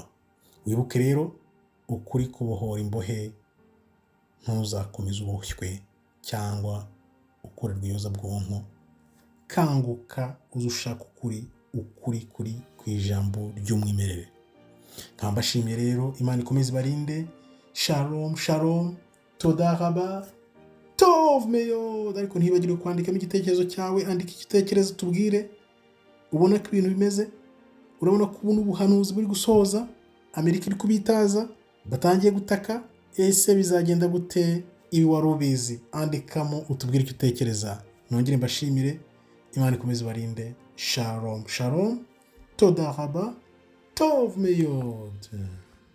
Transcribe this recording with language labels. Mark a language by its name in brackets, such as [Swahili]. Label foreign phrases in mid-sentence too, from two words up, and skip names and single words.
[Kinyarwanda] Wibuke rero ukuri kubohora imbohe, ntuzakomeza uboshywe cyangwa ukorerwa iyoza bwonko. Kanguka uzushaka ukuri kuri ku ijambo ry'umwimerere. Kambashimiye rero, Imana ikomeze barinde. [Hebrew] שלום שלום, תודה רבה, טוב מאוד. [Kinyarwanda] Ariko ntibagire kwandikamo igitekerezo cyawe, andika igitekerezo tubwire ubona ko ibintu bimeze. Urabona ko ubu n'ubuhanuzi buri gusoza, Amerika iri kubitaza, batangiye gutaka. Ese bizagenda gute? Ibi wari ubizi, andikamo utubwire icyo utekereza. Nongere mbashimire, Imana ikomeze barinde. [Hebrew] שלום שלום, תודה רבה, טוב מאוד.